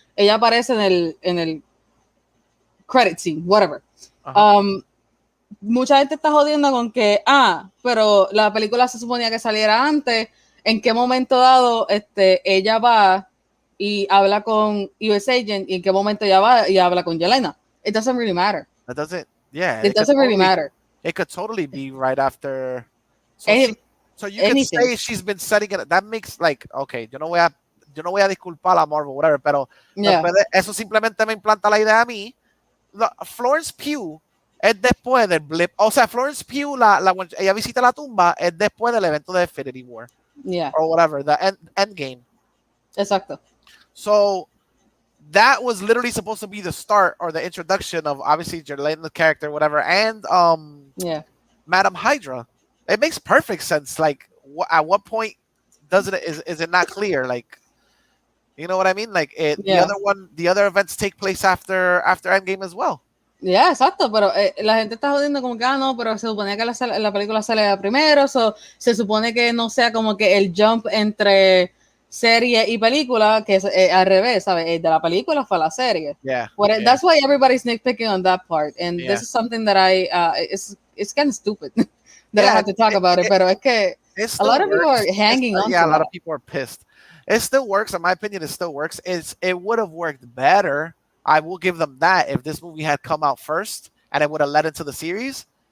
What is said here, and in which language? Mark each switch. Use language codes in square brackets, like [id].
[es] Ella aparece en el credit scene, whatever. Mucha gente está jodiendo con que, pero la película se suponía que saliera antes. ¿En qué momento dado ella va y habla con US Agent? ¿Y en qué momento ella va y habla con Yelena? [en] It doesn't really matter. It doesn't. It doesn't really matter. It could totally be right after. So you can say she's been setting it. That makes like okay. [es] Yo no voy a disculpar a Marvel, whatever. Pero eso simplemente me implanta la idea a mí. Florence Pugh es después del blip. O sea, Florence Pugh, ella visita la tumba es después del evento de Infinity War. [en] Yeah. Or whatever, the end game. [es] Exacto. [en] So that was literally supposed to be the start or the introduction of obviously Jerlaine, the character, whatever, and Madam Hydra. It makes perfect sense. Like, at what point is it not clear? Like, you know what I mean? Like, the other events take place after Endgame as well. [es] Yeah, exacto, pero la gente está jodiendo como que, no, pero se supone que la película sale primero, se supone que no sea como que el jump entre serie y película, que es al revés, ¿sabes? De la película fue a la serie. [en] That's why everybody's nitpicking on that part, and this is something that it's kind of stupid that I have to talk about it, [es] pero es que [en] a lot of people are hanging on to a lot of people are pissed. It still works, in my opinion, it still works. It would have worked better. I will give them that if this movie had come out first and it would have led into the series.